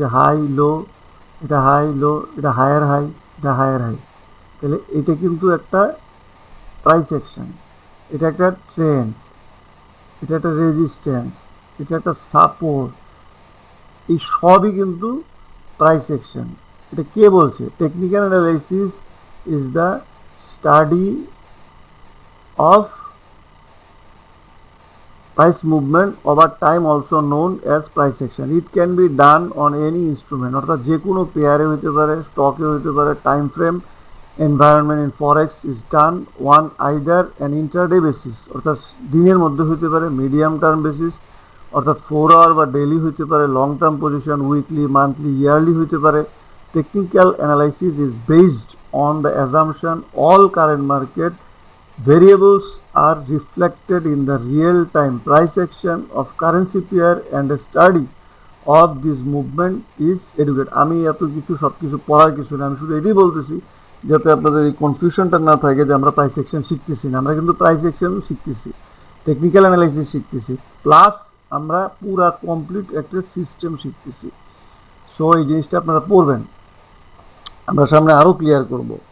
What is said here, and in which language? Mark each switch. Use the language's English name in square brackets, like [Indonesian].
[Bangla] High low, এটা high low, এটা higher high, এটা হায়ার হাই, তাহলে এটা কিন্তু একটা প্রাইস অ্যাকশন। এটা একটা ট্রেন্ড, এটা একটা রেজিস্ট্যান্স, এটা একটা সাপোর্ট, এই সবই কিন্তু প্রাইস অ্যাকশন। এটা কে বলছে? Technical analysis is the study of [English] price movement over time, also known as price action. It can be done on any instrument, [Bangla] অর্থাৎ যে কোনো পেয়ারে হইতে পারে, স্টকে হইতে পারে, [English] time frame environment in forex is done one either an intraday basis, [Bangla] অর্থাৎ দিনের মধ্যে হইতে পারে, মিডিয়াম টার্ম বেসিস অর্থাৎ 4 আওয়ার বা ডেইলি হইতে পারে, long term position weekly, monthly, yearly হইতে পারে। [English] Technical analysis is based on the assumption all current market variables are reflected in the real-time price action of currency pair, and a study of this movement is educate. [Bangla] আমি এত কিছু সব কিছু পড়ার কিছু না, আমি শুধু এটাই বলতেছি যাতে আপনাদের এই কনফিউশনটা না থাকে যে আমরা প্রাইস অ্যাকশন শিখতেছি না। আমরা কিন্তু প্রাইস অ্যাকশন শিখতেছি, টেকনিক্যাল অ্যানালাইসিস শিখতেছি, প্লাস আমরা পুরা কমপ্লিট একটা সিস্টেম শিখতেছি। সো এই জিনিসটা আপনারা পড়বেন, আমরা সামনে আরও ক্লিয়ার করব।